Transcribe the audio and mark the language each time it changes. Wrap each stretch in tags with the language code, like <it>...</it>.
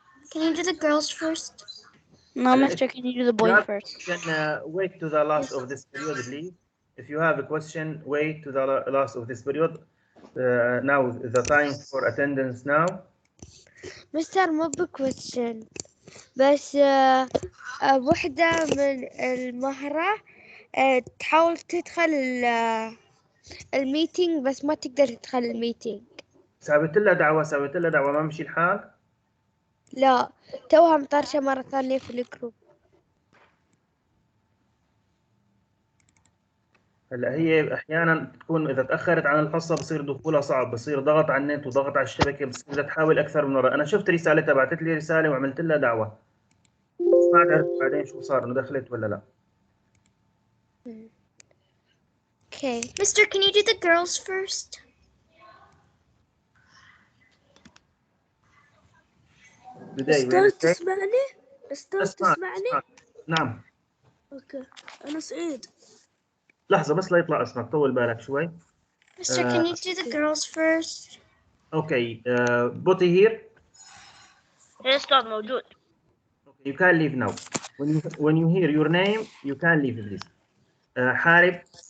<en>Can you do the girls first? No, Mister, can you do the boys first? Then wait to the last of this period, please. If you have a question, wait to the last of this period. Now the time for attendance now.</en> <ar>مستر مو بكويستشن بس وحدة من المهرة تحاول تدخل الميتينج بس ما تقدر تدخل الميتينج. سويت لها دعوة ما مشي الحال؟ لا توها مطرشة مرة ثانية في الجروب. هلا هي احيانا تكون اذا تاخرت عن الحصه بصير دخولها صعب، بصير ضغط على النت وضغط على الشبكه، بصير بدها تحاول اكثر من مره. انا شفت رسالتها، بعثت لي رساله وعملت لها دعوه، ما عرفت بعدين شو صار، انه دخلت ولا لا.</ar> <en>Okay. Mister, can you do the girls first?</en> <ar>بداية تسمعني؟ نعم. اوكي. انا سعيد. لحظة بس لا يطلع اسمك، طول بالك شوي.</ar> <en>Mister, can you do the girls first? Okay, Boti here.</en> <ar>هي أستاذ موجود.</ar> <en>Okay, you can leave now. When you hear your name, you can leave, please.</en> <ar>حارب.</ar>